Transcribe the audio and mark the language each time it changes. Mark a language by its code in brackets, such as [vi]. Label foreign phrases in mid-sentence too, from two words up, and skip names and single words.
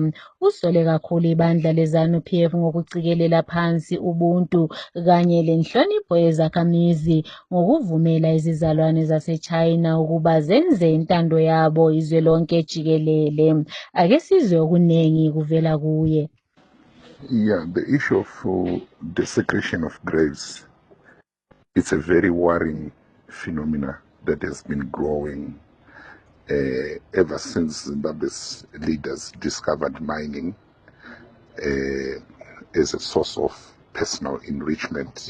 [nd] Usole kakhulu ibandla leZANU-PF ngokucikelela phansi ubuntu kanye lenhlonipho yezakhamizi ngokuvumela izizalwane zaseChina ukuba zenze intando yabo izwe lonke jikelele. Ake sizwe okuningi kuvela kuye. [en] Yeah, the issue of desecration of graves, it's a very worrying phenomena that has been growing ever since Zimbabwe's leaders discovered mining as a source of personal enrichment.